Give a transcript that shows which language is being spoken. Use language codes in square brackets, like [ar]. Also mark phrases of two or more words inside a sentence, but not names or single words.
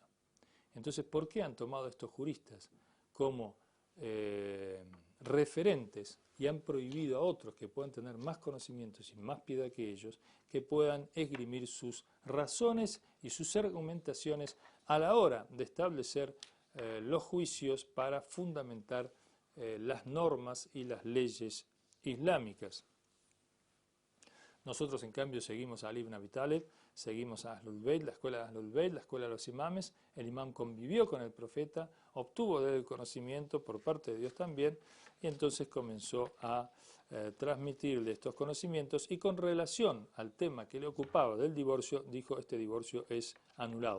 [es] Entonces, ¿por qué han tomado estos juristas como referentes y han prohibido a otros que puedan tener más conocimientos y más piedad que ellos, que puedan esgrimir sus razones y sus argumentaciones a la hora de establecer los juicios para fundamentar las normas y las leyes islámicas? Nosotros, en cambio, seguimos a Ali ibn Abi Talib, seguimos a Ahlul Bayt, la escuela de Ahlul Bayt, la escuela de los imames. El imam convivió con el profeta, obtuvo de él el conocimiento por parte de Dios también, y entonces comenzó a transmitirle estos conocimientos. Y con relación al tema que le ocupaba del divorcio, dijo, este divorcio es anulado.